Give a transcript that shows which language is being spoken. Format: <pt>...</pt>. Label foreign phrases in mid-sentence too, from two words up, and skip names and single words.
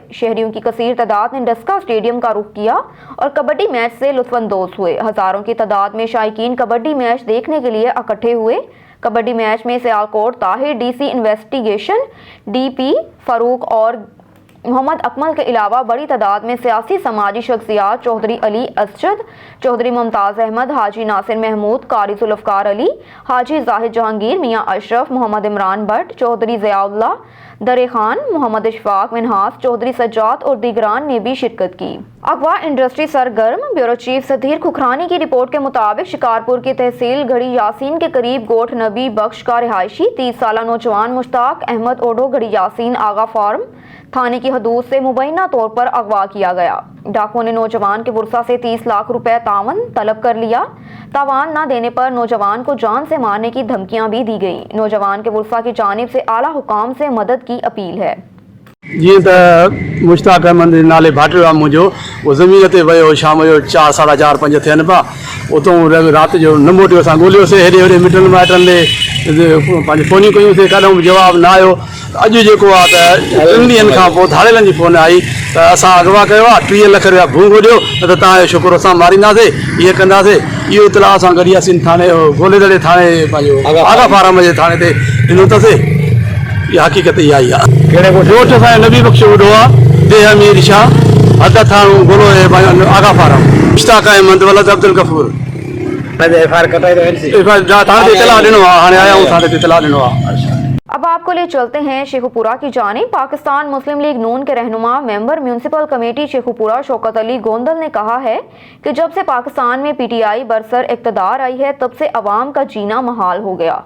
<ur>شہریوں کی کثیر تعداد نے ڈسکہ اسٹیڈیم کا رخ کیا اور کبڈی میچ سے لطف اندوز ہوئے. ہزاروں کی تعداد میں شائقین کبڈی میچ دیکھنے کے لیے اکٹھے ہوئے. کبڈی میچ میں سیالکوٹ طاہر، DC انویسٹیگیشن DP فاروق اور محمد اکمل کے علاوہ بڑی تعداد میں سیاسی سماجی شخصیات چوہدری علی اسجد، چوہدری ممتاز احمد، حاجی ناصر محمود، قاری ذوالفقار علی، حاجی زاہد جہانگیر، میاں اشرف، محمد عمران بھٹ، چوہدری ضیاءاللہ درے خان، محمد اشفاق منہاس، چوہدری سجاد اور دیگران نے بھی شرکت کی. اغوا انڈسٹری سرگرم. بیورو چیف سدیر کھکھرانی کی رپورٹ کے مطابق شکارپور کی تحصیل گڑھی یاسین کے قریب گوٹھ نبی بخش کا رہائشی 30 سالہ نوجوان مشتاق احمد اوڈو گڑھی یاسین آغا فارم تھانے کی حدود سے مبینہ طور پر اغوا کیا گیا. ڈاکوؤں نے نوجوان کے ورثا سے 30 لاکھ روپے تاوان طلب کر لیا. تاوان نہ دینے پر نوجوان کو جان سے مارنے کی دھمکیاں بھی دی گئی. نوجوان کے ورثا کی جانب سے اعلیٰ حکام سے مدد کی اپیل ہے.</ur> <sd>जीअं त मुश्ताक अहमद नाले भाटियो आहे मुंहिंजो, उहो ज़मीन ते वियो शाम जो 4 साढा 4 5 थियनि पिया। उतां राति जो न मोटियो, असां ॻोल्हियोसीं हेॾे होॾे मिटनि माइटनि ॾे, पंहिंजी फ़ोनियूं कयूंसीं, कॾहिं बि जवाबु न आयो। अॼु जेको आहे त 3 ॾींहंनि खां पोइ धाड़ेलनि जी फ़ोन आई त असां अॻवा कयो आहे, 30 लख रुपया भूंगो ॾियो न त तव्हांजो शुकुर असां मारींदासीं, ईअं कंदासीं। इहो इतलाउ असां गॾियासीं थाणे गोलेदड़े थाणे पंहिंजो आगा फारम जे थाणे ते ॾिनो अथसीं। इहा हक़ीक़त इहा ई आहे। कहिड़े ॻोठ असांजो नबी बख़्श वॾो आहे, देह अमीर शाह, हद थाणो गोलो आगा फारम, मुश्ताक अहमद वलद अब्दुल गफूर।</sd> <ur>اب آپ کو لے چلتے ہیں شیخوپورہ کی جانب. پاکستان مسلم لیگ نون کے رہنما ممبر میونسپل کمیٹی شیخوپورہ شوکت علی گوندل نے کہا ہے کہ جب سے پاکستان میں پی ٹی آئی برسر اقتدار آئی ہے تب سے عوام کا جینا محال ہو گیا.</ur>